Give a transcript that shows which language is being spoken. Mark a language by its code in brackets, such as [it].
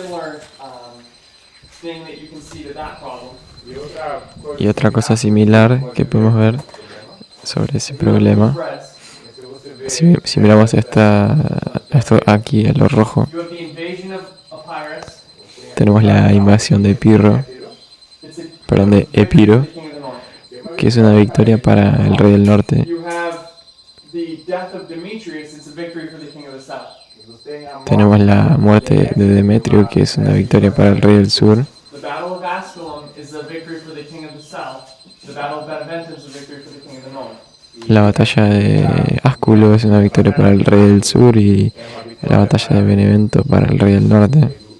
[en] similar thing that you can see to that problem [es] Y otra cosa similar que podemos ver sobre ese problema, si miramos esto aquí, en lo rojo, [en] you have the invasion of Epirus. [es] tenemos la invasión de Pirro, [en] It's a [es] perdón, de Epiro, [en] the king of the north. [es] que es una victoria para el rey del norte. [en] You have the death of Demetrius. It's a victory for the king of the south. [es] Tenemos la muerte de Demetrio, que es una victoria para el rey del sur. [en] The battle of Asculum is a victory for the king of the south. The battle of Beneventum is a victory for the king of the north. [es] La batalla de Asculo es una victoria para el rey del sur y la batalla de Benevento para el rey del norte.